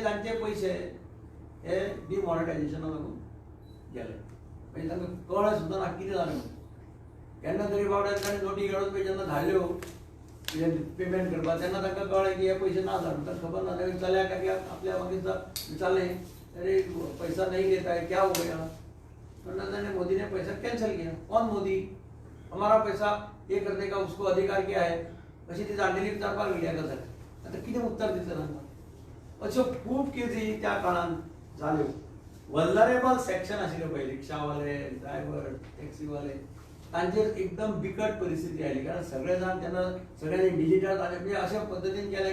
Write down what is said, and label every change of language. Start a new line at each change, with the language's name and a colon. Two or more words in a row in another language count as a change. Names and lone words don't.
Konkani: तांचे पयशे हे डिमॉनिटायजेशना लागून गेले म्हणजे तांकां कळ्ळें सुद्दां ना कितें जालें म्हणून केन्ना तरी बाबड्यान ताणें नोटी काडून पळय जेन्ना धाडल्यो कितें पेमेंट करपाक तेन्ना तांकां कळ्ळें की हे पयशे ना जावन तांकां खबर ना ताणें चल्याक आपल्या मागीर विचारलें
Hindi: अरे पैसा नहीं देता है क्या हो गया तो मोदी ने पैसा कैंसिल किया कौन मोदी हमारा पैसा ये करने का उसको अधिकार क्या है
Konkani: अशी ती जाणटेली विचारपाक गेली एका जाग्यार आतां कितें उत्तर दितलें तांकां अश्यो खूब केसी त्या काळान जाल्यो
English: vulnerable section
Konkani: आशिल्ले पळय रिक्षावाले ड्रायव्हर टॅक्सीवाले तांचेर एकदम बिकट परिस्थिती आयली कारण सगळे जाण तेन्ना सगळ्यांनी डिजिटल म्हणजे अशा पद्दतीन केलें